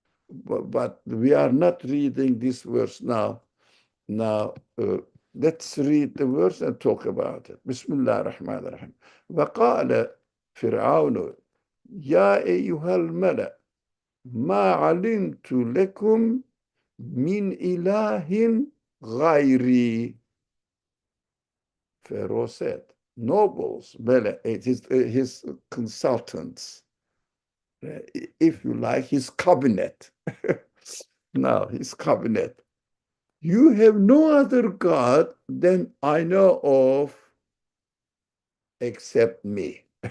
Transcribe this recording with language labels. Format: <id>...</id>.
<en>But we are not reading this verse now. Now, Let's read the verse and talk about it.</en> <ar>Bismillah ar-Rahman ar-Rahim. وقال فرعون يا أيها الملأ ما علمت لكم من إله غيري.</ar> <en>Pharaoh said, nobles, his consultants, if you like, his cabinet. Now, his cabinet. You have no other God than I know of except me.</en>